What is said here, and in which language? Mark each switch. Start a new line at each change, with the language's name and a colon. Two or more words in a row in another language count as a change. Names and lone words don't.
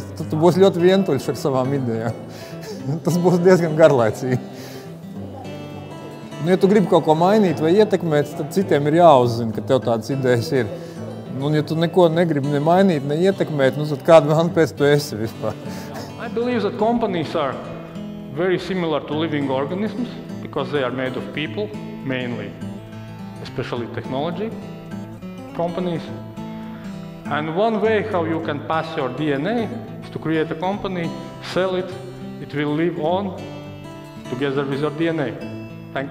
Latvian: Tad tu būsi ļoti vientuļš ar savām idejām. Tas būs diezgan garlaicīgi. Ja tu gribi kaut ko mainīt vai ietekmēt, tad citiem ir jāuzzina, ka tev tādas idejas ir. Ja tu neko negribi ne mainīt, ne ietekmēt, tad kādu vēl pēc tu esi vispār.
English: I believe that companies are very similar to living organisms because they are made of people, mainly, especially technology companies. And one way how you can pass your DNA is to create a company, sell it, it will live on together with your DNA.